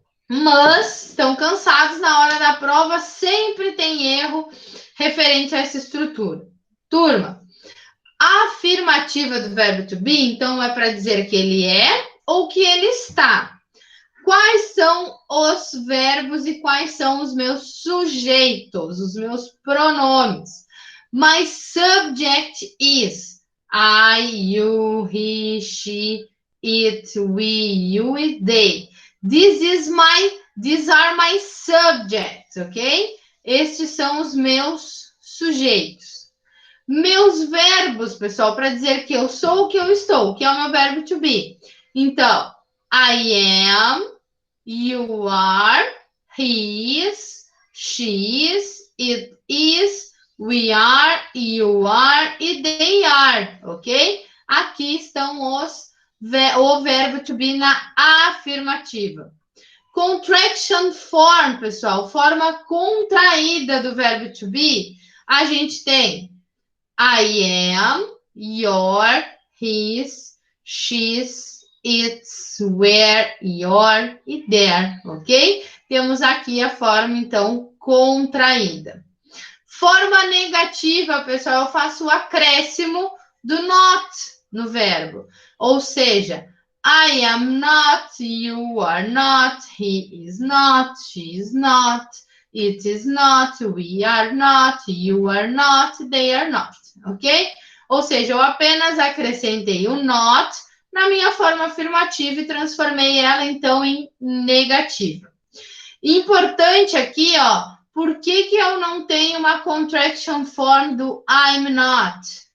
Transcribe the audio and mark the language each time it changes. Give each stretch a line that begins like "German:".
Portuguese: Mas estão cansados na hora da prova, sempre tem erro referente a essa estrutura. Turma, a afirmativa do verbo to be, então, é para dizer que ele é ou que ele está. Quais são os verbos e quais são os meus sujeitos, os meus pronomes?
English: My subject is I, you, he, she, it, we, you e they. These are my subjects, ok?
Portuguese: Estes são os meus sujeitos. Meus verbos, pessoal, para dizer que eu sou o que eu estou, que é o meu verbo to be.
English: Então, I am, you are, he is, she is, it is, we are, you are e they are, ok?
Portuguese: Aqui estão o verbo to be na afirmativa.
English: Contraction form,
Portuguese: pessoal, forma contraída do verbo
English: to be, a gente tem I am, your, his, she's, it's, where, your e there, ok?
Portuguese: Temos aqui a forma, então, contraída. Forma negativa, pessoal, eu faço o acréscimo do not no verbo. Ou seja,
English: I am not, you are not, he is not, she is not, it is not, we are not, you are not, they are not, ok?
Portuguese: Ou seja, eu apenas acrescentei o not na minha forma afirmativa e transformei ela, então, em negativa. Importante aqui, ó, por que eu não tenho uma
English: contraction form
Portuguese: do
English: I'm not?